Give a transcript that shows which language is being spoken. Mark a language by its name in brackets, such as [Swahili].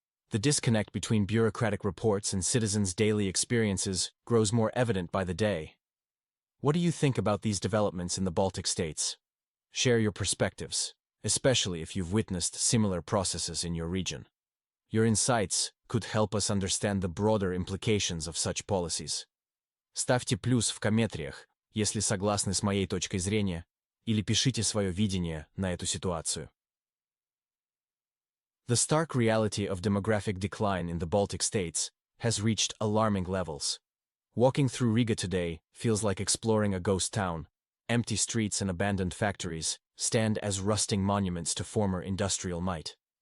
[English] The disconnect between bureaucratic reports and citizens' daily experiences grows more evident by the day. What do you think about these developments in the Baltic states? Share your perspectives, especially if you've witnessed similar processes in your region. Your insights could help us understand the broader implications of such policies. [Russian] Ставьте плюс в комментариях, если согласны с моей точкой зрения, или пишите свое видение на эту ситуацию. [English] The stark reality of demographic decline in the Baltic states has reached alarming levels. Walking through Riga today feels like exploring a ghost town. Empty streets and abandoned factories stand as rusting monuments to former industrial might.